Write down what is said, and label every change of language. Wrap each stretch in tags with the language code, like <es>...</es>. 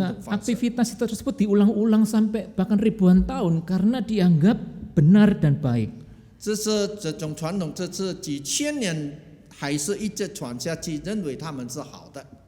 <zh>Nah, 统方式。</zh> <id>aktivitas tersebut diulang-ulang sampai bahkan ribuan tahun karena dianggap benar dan baik.</id> <zh>这是这种传统，这是几千年还是一直传下去，认为他们是好的。</zh>